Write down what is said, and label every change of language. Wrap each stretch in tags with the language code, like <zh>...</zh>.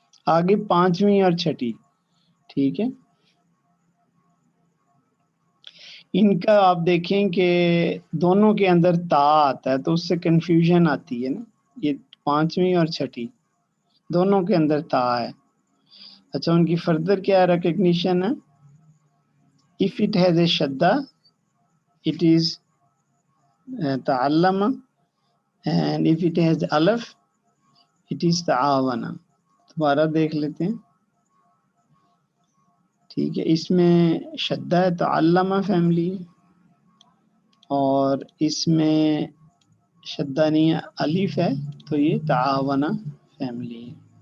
<ur>آگے 5ویں اور 6ٹھی، ٹھیک ہے. ان کا آپ دیکھیں کہ دونوں کے اندر تا آتا ہے تو اس سے کنفیوژن آتی ہے نا. یہ 5ویں اور 6ٹھی دونوں کے اندر تا ہے. اچھا، ان کی فردر کیا ریکگنیشن ہے؟</ur> <en>if it has a shadda it is تعلم، and if it has alif it is تعاون.</en> <ur>دوبارہ دیکھ لیتے ہیں، ٹھیک ہے. اس میں شدہ ہے تعلم فیملی، اور اس میں شدہ نہیں ہے الف ہے تو یہ تعاون فیملی ہے.</ur>